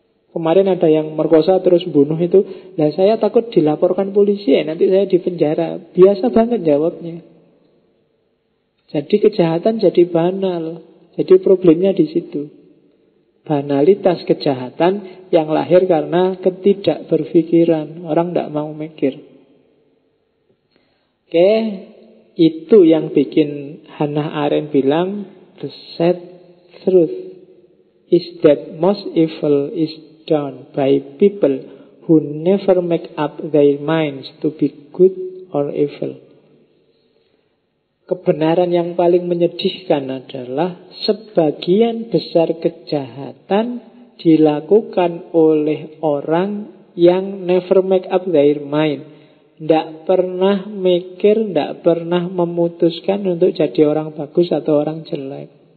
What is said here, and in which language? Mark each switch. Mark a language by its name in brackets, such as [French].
[Indonesian] Kemarin ada yang merkosa terus bunuh itu, nah saya takut dilaporkan polisi ya, nanti saya dipenjara. Biasa banget jawabnya. Jadi kejahatan jadi banal. Jadi problemnya di situ. Banalitas kejahatan yang lahir karena ketidakberpikiran. Orang tidak mau mikir. Oke, itu yang bikin Hannah Arendt bilang [English] the sad truth is that most evil is done by people who never make up their minds to be good or evil. [Indonesian] Kebenaran yang paling menyedihkan adalah sebagian besar kejahatan dilakukan oleh orang yang [English] never make up their mind. [Indonesian] Tidak pernah mikir, tidak pernah memutuskan untuk jadi orang bagus atau orang jelek.